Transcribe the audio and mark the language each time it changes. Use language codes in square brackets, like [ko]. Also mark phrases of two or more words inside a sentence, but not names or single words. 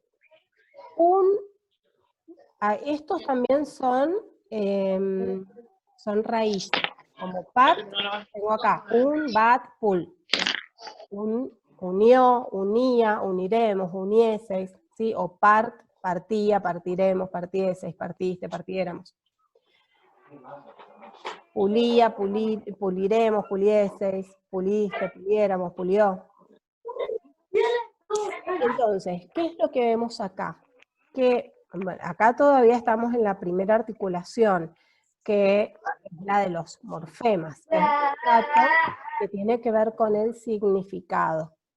[es] Estos también son raíces, como part, tengo acá, un, bat, pull, unió, unía, uniremos, unieseis, ¿sí? O part, partía, partiremos, partieseis, partiste, partiéramos. Pulía, puliremos, pulieseis, puliste, puliéramos, pulió. Entonces, ¿qué es lo que vemos acá? Que bueno, acá todavía estamos en la primera articulación, que es la de los morfemas, es un dato que tiene que ver con el significado.